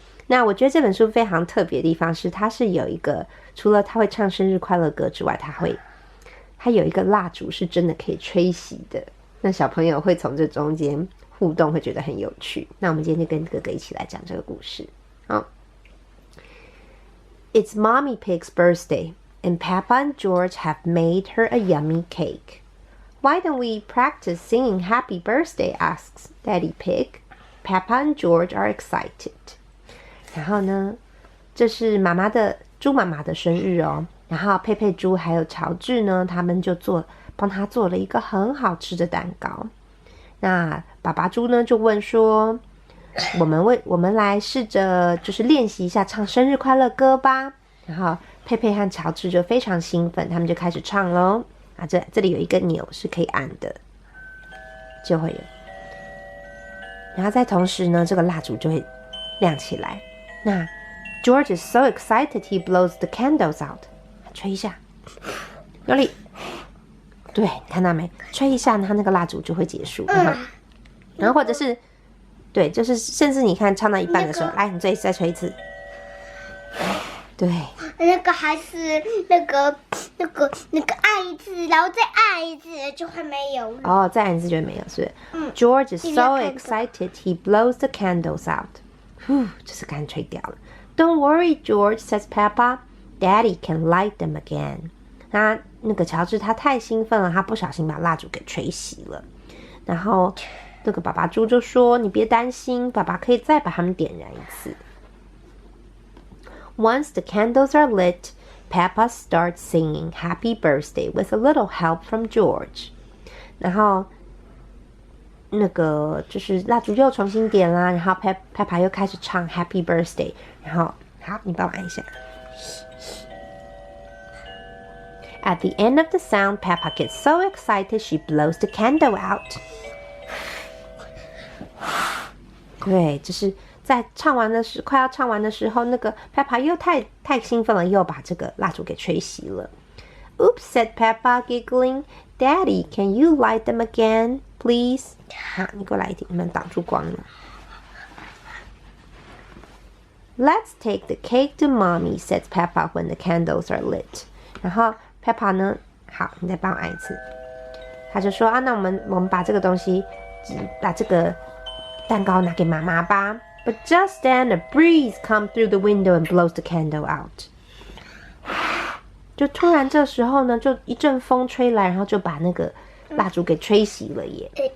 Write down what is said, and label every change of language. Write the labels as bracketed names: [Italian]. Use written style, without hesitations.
[Chinese] 那我觉得这本书非常特别的地方是，它是有一个除了它会唱生日快乐歌之外，它有一个蜡烛是真的可以吹熄的。那小朋友会从这中间互动，会觉得很有趣。那我们今天就跟哥哥一起来讲这个故事。好 [English] ，It's Mommy Pig's birthday.And Peppa and George have made her a yummy cake. Why don't we practice singing Happy Birthday? Asks Daddy Pig. Peppa and George are excited. [Chinese] 然后呢，这是猪妈妈的生日哦。然后佩佩猪还有乔治呢，他们就帮他做了一个很好吃的蛋糕。那爸爸猪呢就问说：“我们来试着就是练习一下唱生日快乐歌吧。” 然后佩佩和乔治就非常兴奋，他们就开始唱咯。啊，这里有一个钮是可以按的，就会有。然后在同时呢，这个蜡烛就会亮起来。那 [English] George is so excited he blows the candles out. [Chinese] 吹一下，用力。对，看到没？吹一下，然后那个蜡烛就会结束。然后或者是，对，就是甚至你看唱到一半的时候，来，你再吹一次。对，那个还是那个按一次，然后再按一次就会没有了。哦，再按一次就会没有，是不是？ [English] George is so excited he blows the candles out. [Chinese] 就是刚吹掉了。 [English] Don't worry, George, says Peppa. Daddy can light them again. [Chinese] 那个乔治他太兴奋了，他不小心把蜡烛给吹熄了。然后那个爸爸猪就说：“你别担心，爸爸可以再把它们点燃一次。” [English] Once the candles are lit, Peppa starts singing Happy Birthday with a little help from George. [Chinese] 然后那个就是蜡烛又重新点啦，然后 Peppa 又开始唱 Happy Birthday. 然后好，你帮我按一下。 [English] At the end of the sound, Peppa gets so excited she blows the candle out. [Chinese] 对，就是在快要唱完的时候，那个 Peppa 又太兴奋了，又把这个蜡烛给吹熄了。 [English] Oops, said Peppa, giggling. Daddy, can you light them again, please? [Chinese] 好，你给我来一点，你们挡住光了。 [English] Let's take the cake to Mommy, says Peppa when the candles are lit. [Chinese] 然后 Peppa 呢，好，你再帮我按一次。他就说啊，那我们把这个东西，把这个蛋糕拿给妈妈吧。 [English] But just then a breeze comes through the window and blows the candle out. [Chinese] 就突然这时候呢，就一阵风吹来，然后就把那个蜡烛给吹熄了耶。